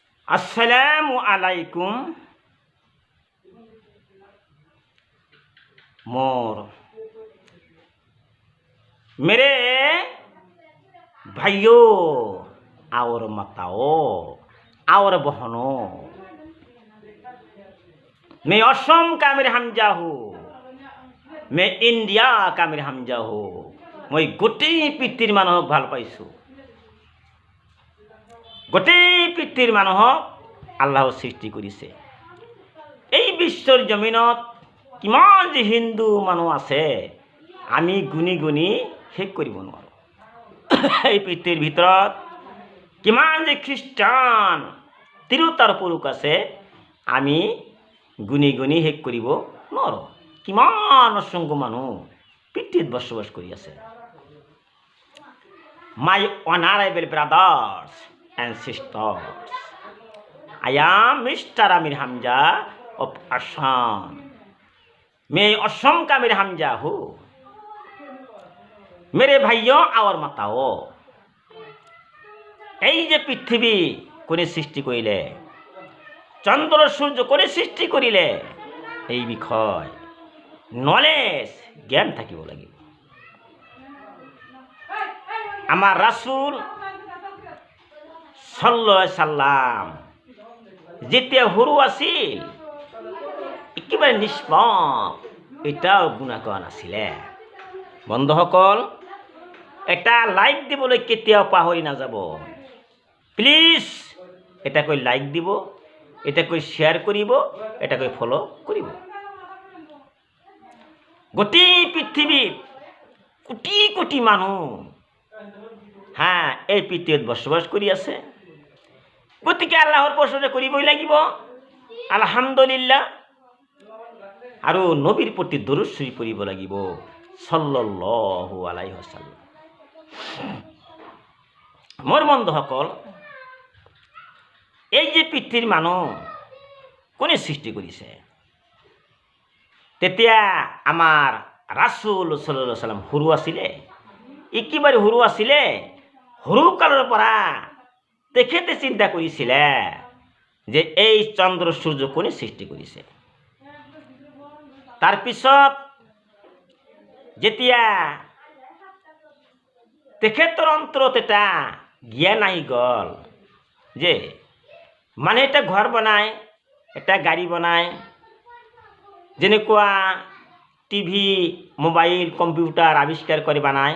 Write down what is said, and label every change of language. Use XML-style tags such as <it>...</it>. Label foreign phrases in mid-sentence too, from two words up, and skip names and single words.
<ar>السلام عليكم</ar> <hi>मोर मेरे भाइयों और माताओं और बहनों, मैं असम का मेरे हमजा हूँ, मैं इंडिया का मेरे हमजा हूँ।</hi> <as>मैं गोटेই পৃথিৱীৰ মানুহক ভাল পাইছোঁ। গোটেই পৃথিৱীৰ মানুহক আল্লাহ সৃষ্টি কৰিছে। এই বিশ্বৰ জমিনত কিমান যে হিন্দু মানুহ আছে আমি গুনি গুনি শেষ কৰিব নোৱাৰোঁ। এই পৃথিৱীৰ ভিতৰত কিমান যে খ্ৰীষ্টান তিৰোতাৰ পুৰুষ আছে আমি গুনি গুনি শেষ কৰিব নোৱাৰোঁ। কিমান অসংখ্য মানুহ পৃথিৱীত বসবাস কৰি আছে।</as> <en>My honorable brothers and sisters, I am Mr. Amir Hamza of Assam.</en> <hi>मैं असम का मेरे हमजा हूँ। मेरे भाइयों और माताओं,</hi> <as>এই যে পৃথিৱী কোনে সৃষ্টি কৰিলে, চন্দ্ৰ সূৰ্য কোনে সৃষ্টি কৰিলে, এই বিষয় নলেজ জ্ঞান থাকিব লাগিব। আমাৰ ৰাসূল</as> <ar>صلى الله عليه سلم</ar> <as>যেতিয়া সৰু আছিল একেবাৰে নিষ্পাপ, এটাও গুনাহ কৰা নাছিলে। বন্ধুসকল, এটা লাইক দিবলৈ কেতিয়াও পাহৰি নাযাব। প্লিজ এটা কৈ লাইক দিব, এটা কৈ শ্বেয়াৰ কৰিব, এটা কৈ ফলো কৰিব। গোটেই পৃথিৱীত কোটি কোটি মানুহ এই পৃথিৱীত বসবাস কৰি আছে। গতিকে আল্লাহৰ প্ৰশংসা কৰিবই লাগিব, আলহামদুলিল্লাহ। আৰু নবীৰ প্ৰতি দৰুদ শৰীফ পঢ়িব লাগিব,</as> <ar>صلى الله عليه وسلم.</ar> <as>মোৰ বন্ধুসকল, এই যে পৃথিৱীৰ মানুহ কোনে সৃষ্টি কৰিছে, তেতিয়া আমাৰ ৰাসূল</as> <ar>صلى الله عليه وسلم</ar> <as>সৰু আছিলে, একেবাৰে সৰু আছিলে। সৰু কালৰ পৰা তেখেতে চিন্তা কৰিছিলে যে এই চন্দ্ৰ সূৰ্য কোনে সৃষ্টি কৰিছে। তাৰপিছত যেতিয়া তেখেতৰ অন্তৰত এটা জ্ঞান আহি গ'ল যে মানে এটা ঘৰ বনায়, এটা গাড়ী বনায়, যেনেকুৱা টিভি, মোবাইল, কম্পিউটাৰ আৱিষ্কাৰ কৰি বনায়।</as>